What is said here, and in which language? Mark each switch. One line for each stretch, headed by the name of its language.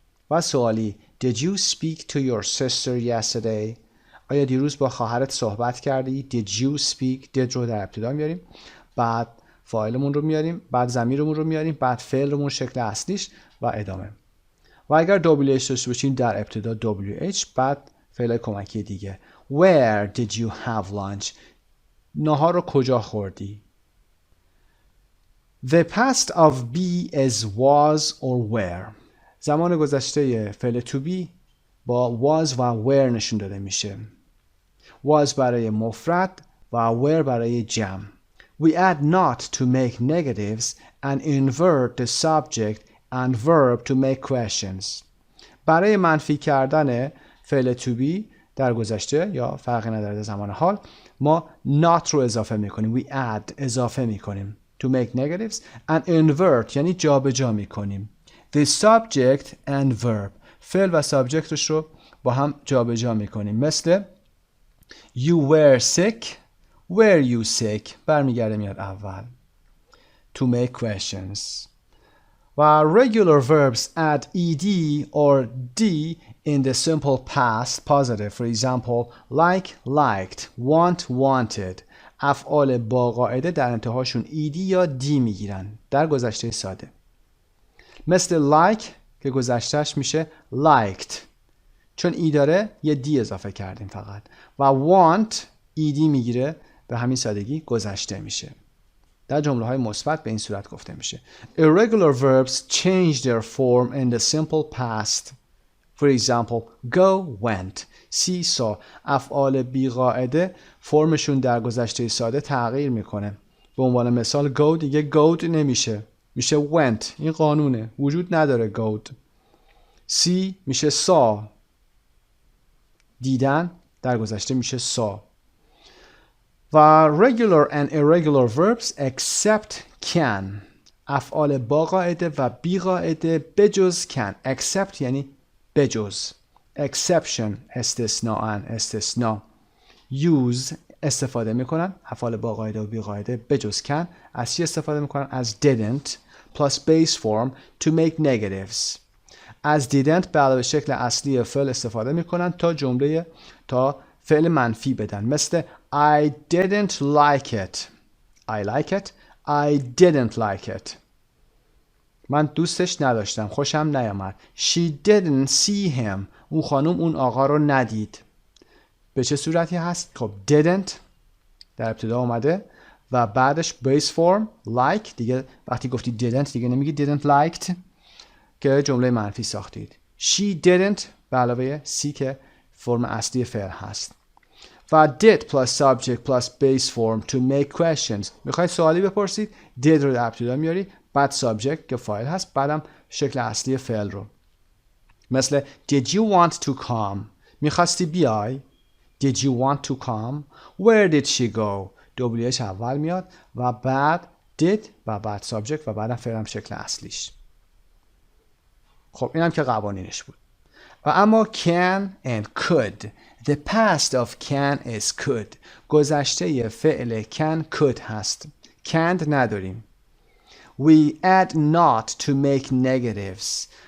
Persian: و سوالی
English: Did you speak to your sister yesterday؟
Persian: آیا دیروز با خواهرت صحبت کردی؟
English: Did you speak؟
Persian: did رو در ابتدا میاریم، بعد فاعلمون رو میاریم، بعد ضمیرمون رو میاریم، بعد فعلمون شکل اصلیش و ادامه. و اگر WH داشته باشیم در ابتدا WH، بعد فعل کمکی دیگه.
English: Where did you have lunch؟
Persian: نهار رو کجا خوردی؟
English: The past of be is was or were.
Persian: زمان گذشته فعل to be با was و were نشون داده میشه. was برای مفرد و were برای جمع.
English: We add not to make negatives and invert the subject and verb to make questions.
Persian: برای منفی کردن فعل to be در گذشته یا فرقی نداره در زمان حال ما not رو اضافه میکنیم.
English: We add
Persian: اضافه میکنیم
English: to make negatives and invert
Persian: یعنی جابجا میکنیم.
English: The subject and verb
Persian: فعل و سابجکتش رو با هم جابجا میکنیم.
English: مثل You were sick. Were you sick؟
Persian: برمیگرده میاد اول.
English: To make questions. و regular verbs add ed or d in the simple past positive. For example, like, liked, want, wanted.
Persian: افعال با قاعده در انتهاشون ed یا d میگیرن در گذشته ساده. مثل like که گذشتهش میشه liked. چون ای داره یه دی اضافه کردیم فقط. و want ed میگیره به همین سادگی گذشته میشه. در جمله های مثبت به این صورت گفته میشه.
English: Irregular verbs change their form in the simple past. For example, go, went, see, saw.
Persian: افعال بیقاعده فرمشون در گذشته ساده تغییر میکنه. به عنوان مثال go دیگه go'd نمیشه، میشه went. این قانونه، وجود نداره go'd. see میشه saw. دیدن در گذشته میشه saw.
English: و regular and irregular verbs except can.
Persian: افعال با قاعده و بی قاعده بجز can. except یعنی بجز. exception استثناء. use استفاده میکنن. افعال با قاعده و بی قاعده بجز can از چی استفاده میکنن؟ از
English: didn't plus base form to make negatives.
Persian: از didn't به علاوه شکل اصلی فعل استفاده میکنن تا فعل منفی بدن.
English: مثل I didn't like it. I like it. I didn't like it.
Persian: من دوستش نداشتم. خوشم نیامد.
English: She didn't see him.
Persian: اون خانم اون آقا رو ندید. به چه صورتی هست؟ خب didn't در ابتدا اومده و بعدش base form like. دیگه وقتی گفتی didn't دیگه نمیگی didn't liked که جمله منفی ساختید.
English: She didn't
Persian: به علاوه see که فرم اصلی فعل هست.
English: و did plus subject plus base form to make questions.
Persian: میخواید سوالی بپرسید did رو در ابتدا میاری، بعد subject که فاعل هست، بعدم شکل اصلی فعل رو.
English: مثل did you want to come؟
Persian: میخواستی بیای؟
English: Did you want to come؟ Where did she go؟ WH
Persian: اول میاد و بعد did و بعد subject و بعدم فعلم شکل اصلیش. خب اینم که قوانینش بود. و اما
English: can and could The past of can is could.
Persian: گذشته فعل can could هست. can't نداریم.
English: We add not to make negatives.